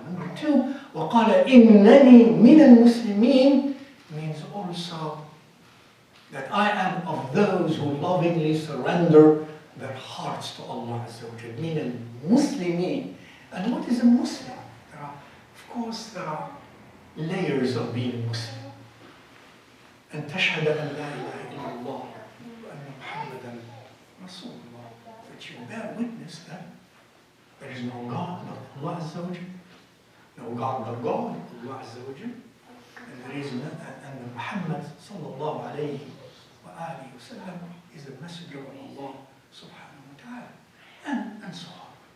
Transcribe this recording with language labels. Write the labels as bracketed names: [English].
[English] Number two, [Arabic] وقال إنني من المسلمين [English] means also that I am of those who lovingly surrender their hearts to Allah Azza wa Jal. [Arabic] من المسلمين. [English] And what is a Muslim? Of course, there are layers of being Muslim. [Arabic] أن تشهد أن لا إله إلا الله وأن محمدا رسول الله. [English] That you bear witness that there is no God but Allah Azza wa Jal, no God but God, Allah Azza wa Jal, and there is and Muhammad sallallahu alayhi wa alihi wa sallam is the messenger of Allah subhanahu wa ta'ala, and so on.